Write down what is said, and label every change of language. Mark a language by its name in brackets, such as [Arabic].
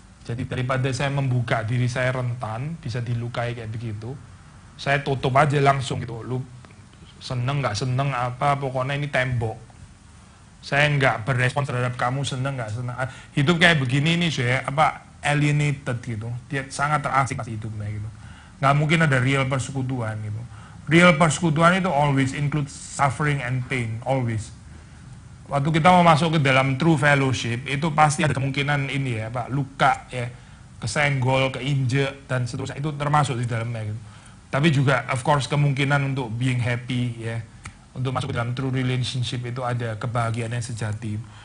[Indonesian] Jadi daripada saya membuka diri saya rentan, bisa dilukai kayak begitu, saya tutup aja langsung gitu. Lu seneng nggak seneng apa, pokoknya ini tembok. Saya nggak berespons terhadap kamu, seneng nggak seneng. Hidup kayak begini ini saya alienated gitu. Dia sangat terasing hidupnya gitu. Nggak mungkin ada real persekutuan gitu. [English] Real [Indonesian] persekutuan itu [English] always include suffering and pain, always. [Indonesian] Waktu kita mau masuk ke dalam [English] true fellowship, [Indonesian] itu pasti ada kemungkinan ini ya Pak, luka ya, kesenggol, keinjek, dan seterusnya, itu termasuk di dalamnya gitu. Tapi juga [English] of course [Indonesian] kemungkinan untuk [English] being happy [Indonesian] ya, untuk masuk ke dalam [English] true relationship [Indonesian] itu ada kebahagiaan yang sejati.